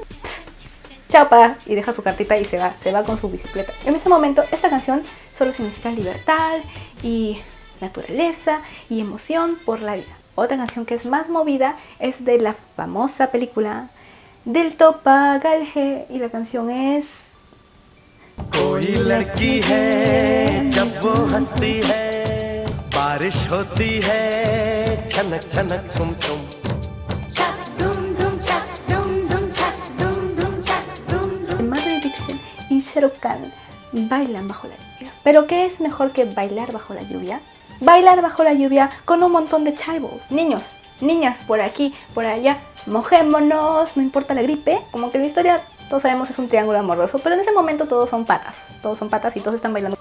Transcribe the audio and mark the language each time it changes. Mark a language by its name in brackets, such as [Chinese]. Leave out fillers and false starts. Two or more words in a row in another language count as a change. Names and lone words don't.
[Spanish] Chao, pa, y deja su cartita y se va con su bicicleta. En ese momento, esta canción solo significa libertad y naturaleza y emoción por la vida. Otra canción que es más movida es de la famosa película Dil To Pagal Hai, y la canción es [Hindi] कोई लड़की है जब वो हंसती है बारिश होती है छनक छनक छुम छुम [Spanish] Madhuri Dixit y Shah Rukh Khan bailan bajo la lluvia. ¿Pero qué es mejor que bailar bajo la lluvia? Bailar bajo la lluvia con un montón de [English] chai balls. [Spanish] Niños, niñas, por aquí, por allá, mojémonos, no importa la gripe. Como que la historia, todos sabemos, es un triángulo amoroso, pero en ese momento todos son patas y todos están bailando.